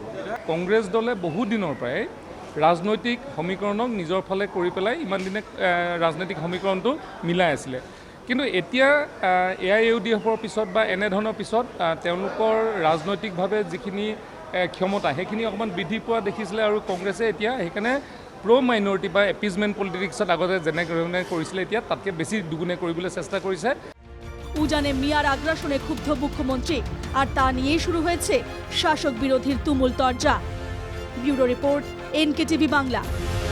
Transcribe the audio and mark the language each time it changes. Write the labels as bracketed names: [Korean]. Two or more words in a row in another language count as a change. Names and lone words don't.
[Assamese] কংগ্ৰেছ দলে বহু দিনৰ পৰাই ৰাজনৈতিক সমীকৰণক নিজৰ ফালে কৰি পেলাই ইমান দিনে ৰাজনৈতিক সমীকৰণটো মিলাই আছিলে, কিন্তু এতিয়া AIUDFৰ পিছত বা এনেধৰণৰ পিছত তেওঁলোকৰ ৰাজনৈতিকভাৱে যিখিনি ক্ষমতা সেইখিনি অকণমান বৃদ্ধি পোৱা দেখিছিলে, আৰু কংগ্ৰেছে এতিয়া সেইকাৰণে মাইনৰিটি বা [English] appeasement politicsত [Assamese] আগতে যেনেধৰণে কৰিছিলে এতিয়া তাতকৈ বেছি দুগুণে কৰিবলৈ চেষ্টা কৰিছে। [Bangla] উজানে মিয়ার আগ্রাসনে ক্ষুব্ধ মুখ্যমন্ত্রী, আর তা নিয়েই শুরু হয়েছে শাসক বিরোধীর তুমুল তরজা। ব্যুরো রিপোর্ট, NKTV বাংলা।